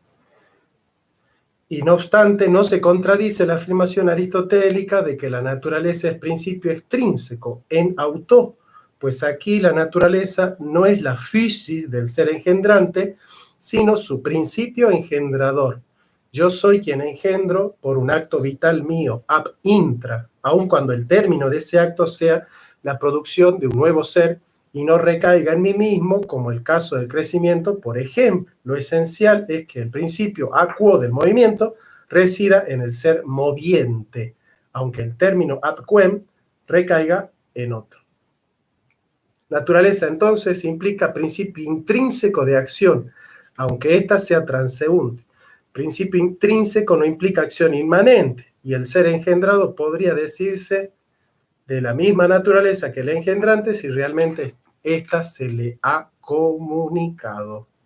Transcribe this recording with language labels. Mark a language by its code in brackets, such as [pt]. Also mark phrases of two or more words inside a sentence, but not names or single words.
[es] Y no obstante, no se contradice la afirmación aristotélica de que la naturaleza es principio extrínseco, en auto, pues aquí la naturaleza no es la physis del ser engendrante, sino su principio engendrador. Yo soy quien engendro por un acto vital mío, [la] ab intra, [es] aun cuando el término de ese acto sea la producción de un nuevo ser y no recaiga en mí mismo, como el caso del crecimiento, por ejemplo. Lo esencial es que el principio acuo del movimiento resida en el ser moviente, aunque el término [la] ad quem [es] recaiga en otro. Naturaleza, entonces, implica principio intrínseco de acción, aunque ésta sea transeúnte. Principio intrínseco no implica acción inmanente, y el ser engendrado podría decirse de la misma naturaleza que el engendrante si realmente ésta se le ha comunicado.